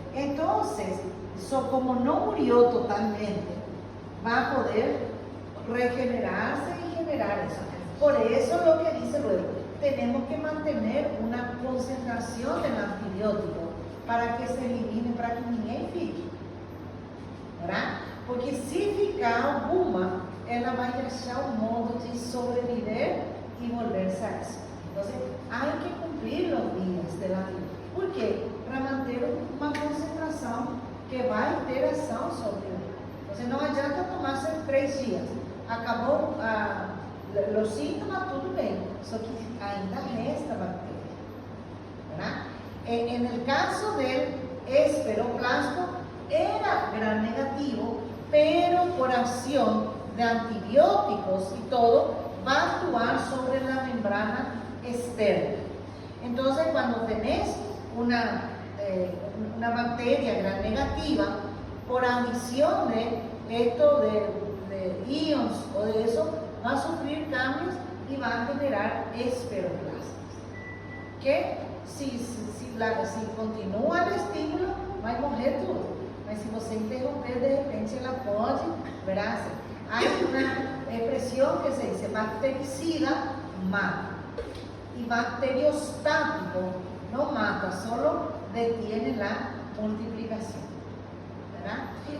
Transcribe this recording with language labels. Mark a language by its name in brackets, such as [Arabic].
[Spanish] Entonces, como no murió totalmente, va a poder regenerarse y generar eso. Por eso lo que dice luego, tenemos que mantener una concentración del antibiótico para que se elimine, para que [Portuguese] ninguém fique, [Spanish] ¿verdad? [Portuguese] Porque si ficar alguma, ela vai achar un modo de sobreviver [Spanish] y volverse a eso. Entonces, hay que cumplir los días del antibiótico. ¿Por qué? [Portuguese] Para manter [Spanish] una concentración [Portuguese] que vai ter ação sobre ele. [Spanish] Entonces, [Portuguese] no adianta [Spanish] tomarse 3 días. [Portuguese] Acabou os síntomas, tudo bem. Só que ainda resta bactéria, ¿verdad? [Spanish] En el caso del esperoplasma, era gram negativo, pero por acción de antibióticos y todo, va a actuar sobre la membrana externa. Entonces, cuando tenés una bacteria gram negativa, por adición de esto de ions o de eso, va a sufrir cambios y va a generar esperoplasmas. Que si continúa el estímulo, va a [Portuguese] morrer [Spanish] todo. [Portuguese] Mas se você interromper, de repente ela pode, ¿verdad? [Spanish] Hay una expresión que se dice bactericida mata. Y bacteriostático no mata, solo detiene la multiplicación, ¿verdad?